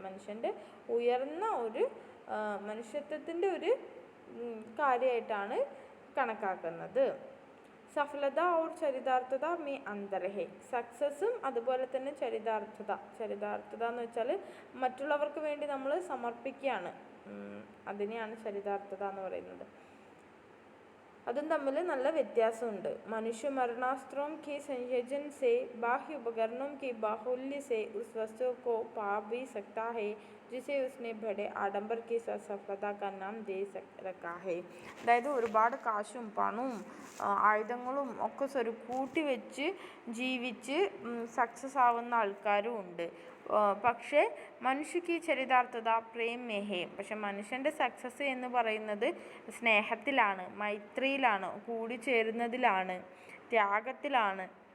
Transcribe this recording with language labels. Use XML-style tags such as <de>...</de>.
<ml>മനുഷ്യൻ്റെ ഉയർന്ന ഒരു മനുഷ്യത്വത്തിൻ്റെ ഒരു കാര്യമായിട്ടാണ് കണക്കാക്കുന്നത്.</ml> <hi>സഫലത ഓർ ചരിതാർത്ഥത മേ അന്തർ ഹേ,</hi> <ml>സക്സസ്സും അതുപോലെ തന്നെ ചരിതാർത്ഥത എന്ന് വെച്ചാൽ മറ്റുള്ളവർക്ക് വേണ്ടി നമ്മൾ സമർപ്പിക്കുകയാണ്. അതിനെയാണ് ചരിതാർത്ഥത എന്ന് പറയുന്നത്. അതും തമ്മിൽ നല്ല വ്യത്യാസമുണ്ട്.</ml> <hi>मनुष्य मरणास्त्रों के संयोजन से बाह्य उपकरणों के बाहुल्य से उस वस्तु को पा भी सकता है जिसे उसने बड़े आडंबर के साथ सफलता का नाम दे रखा है.</hi> <ml>അതായത് ഒരുപാട് കാശും പണവും ആയുധങ്ങളും ഒക്കെ കൂട്ടി വെച്ച് ജീവിച്ച് സക്സസ് ആവുന്ന ആൾക്കാരും ഉണ്ട്. പക്ഷേ</ml> <hi>മനുഷ്യക്ക് ചരിതാർത്ഥത പ്രേമേഹേ,</hi> <ml>പക്ഷെ മനുഷ്യൻ്റെ സക്സസ് എന്ന് പറയുന്നത് സ്നേഹത്തിലാണ്, മൈത്രിയിലാണ്, കൂടിച്ചേരുന്നതിലാണ്, ത്യാഗത്തിലാണ്.</ml>